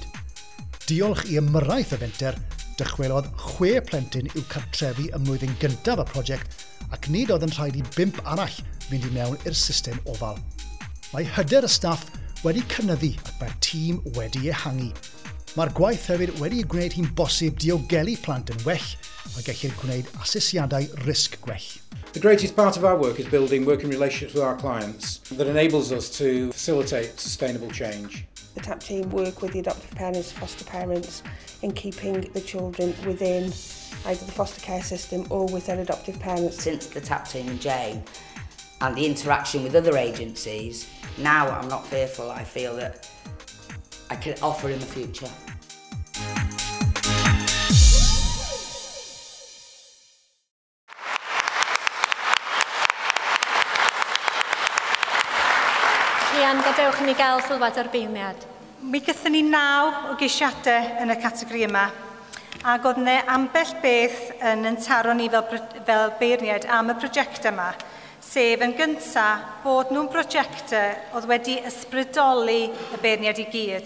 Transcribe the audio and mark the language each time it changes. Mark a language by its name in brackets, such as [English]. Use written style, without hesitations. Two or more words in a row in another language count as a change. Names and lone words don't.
[Welsh] Diolch i ymyrraeth y fenter, dychwelodd 6 plentyn i'w cartrefi ym mlwyddyn gyntaf y prosiect ac nid oedd yn rhaid i 5 arall fynd i mewn i'r system ofal. Mae hyder y staff wedi cynyddu ac mae'r tîm wedi ehangu. Mae'r gwaith hefyd wedi gwneud hi'n bosib diogelu plant yn well a gellir gwneud asesiadau risg gwell. [English] The greatest part of our work is building working relationships with our clients that enables us to facilitate sustainable change. The TAP team work with the adoptive parents, foster parents in keeping the children within either the foster care system or with their adoptive parents. Since the TAP team and Jane and the interaction with other agencies, now I'm not fearful. I feel that I can offer in the future. [Welsh] Rhian, gadewch i ni gael sylwad o'r beirniad. Mi gythyn ni 9 o geisiadau yn y categori yma, ac oedd yna ambell beth yn taro ni fel beirniad am y prosiect yma, sef yn gyntaf bod nhw'n prosiectau oedd wedi ysbrydoli y beirniad i gyd.